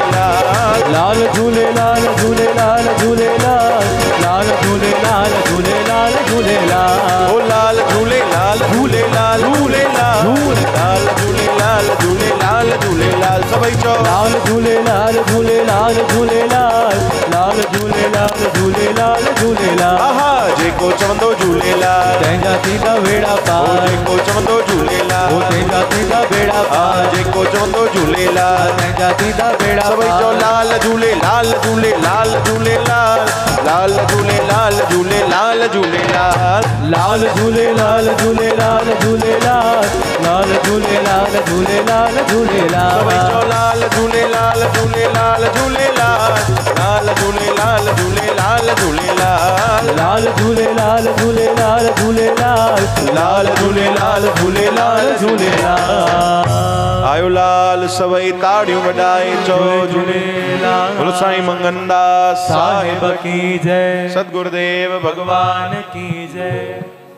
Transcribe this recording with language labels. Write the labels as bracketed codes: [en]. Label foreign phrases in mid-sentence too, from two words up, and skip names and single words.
[sd] लाल झूले लाल झूले लाल झूले लाल झूले लाल झूले लाल झूले ओ लाल झूले लाल झूले लाल झूले लाल झूले लाल झूले लाल झूले लाल सभई चो लाल झूले लाल झूले लाल झूले लाल झूले लाल झूले लाल झूले आहा जेको चवंदो झूलेलाल तंहिंजा थींदा बेड़ा पार जेको चवंदो झूलेलाल तंहिंजा थींदा बेड़ा पार जेको चवंदो झूलेलाल तंहिंजा थींदा बेड़ा सभई चो लाल झूले लाल झूले लाल झूले लाल झूले लाल झूले लाल झूले लाल झूले लाल झूले लाल झूले लाल झूले लाल झूले लाल झूले सभई चो लाल झूले लाल झूले लाल झूले लाल झूले लाल झूले लाल झूले लाल झूले लाल झूले लाल झूले लाल झूले लाल झूले लाल झूले आयो लाल सभई ताड़ियूं वॼाए चो झूलेलाल [hi] बोलो साईं मंगनदास साहिब की जय सतगुरुदेव भगवान भगवान की जय।